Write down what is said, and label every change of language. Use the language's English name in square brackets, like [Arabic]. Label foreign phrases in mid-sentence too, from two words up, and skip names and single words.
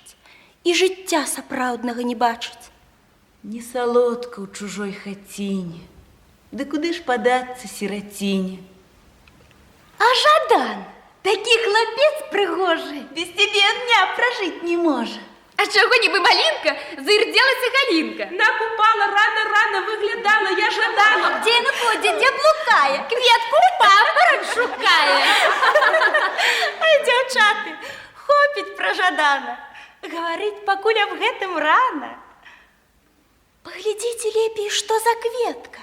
[Belarusian] І жыцця сапраўднага не бачыць. Не салодка ў чужой хаціне, ды куды ж падацца сіраціне? А Жадан, такі хлапец прыгожы, без цябе дня пражыць не можа. А [Ukrainian] чого ніби [Belarusian] малінка, заірдзелася Галінка? Накупала, рано выглядала, я Жадана. Дзе яна ходзе, дзе блукае? Кветку папараць шукае. Ай, дзяўчаты, хопіць пра Жадана. Гаварыць пакуль аб гэтым рана. Паглядзіце лепей, што за кветка.